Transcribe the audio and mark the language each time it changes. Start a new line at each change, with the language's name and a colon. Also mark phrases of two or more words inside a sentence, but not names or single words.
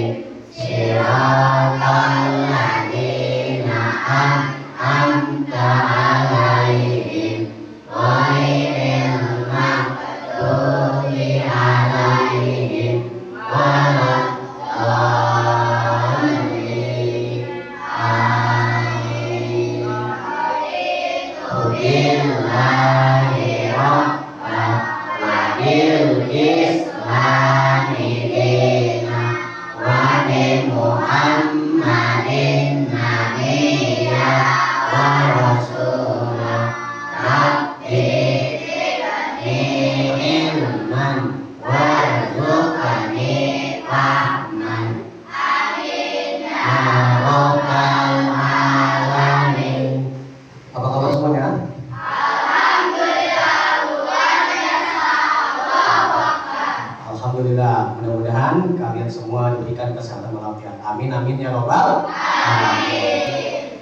Arabic: صراط الذين أنعمت عليهم غير المغضوب عليهم ولا الضالين. آمين. بالله ربنا وبالإسلام دينا وبمحمد نبيا ورسولا. رب زدني علما وارزقني فهما. آمين يا رب العالمين.
Indonesian: Apa kabar semuanya? Alhamdulillah. Mudah-mudahan kalian semua diberikan kesehatan walafiat.
Arabic: آمين آمين يا رب العالمين.